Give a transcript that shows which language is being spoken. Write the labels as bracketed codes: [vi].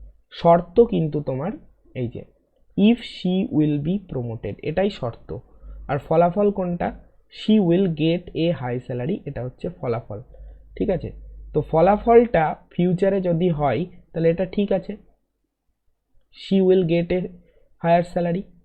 [bn] শর্ত কিন্তু তোমার এই যে [en] if she will be promoted, [bn] এটাই শর্ত। আর ফলাফল কোনটা? [en] she will get a high salary, [bn] এটা হচ্ছে ফলাফল। ঠিক আছে, তো ফলাফলটা ফিউচারে যদি হয় তাহলে এটা ঠিক আছে, [en] she will get a higher salary।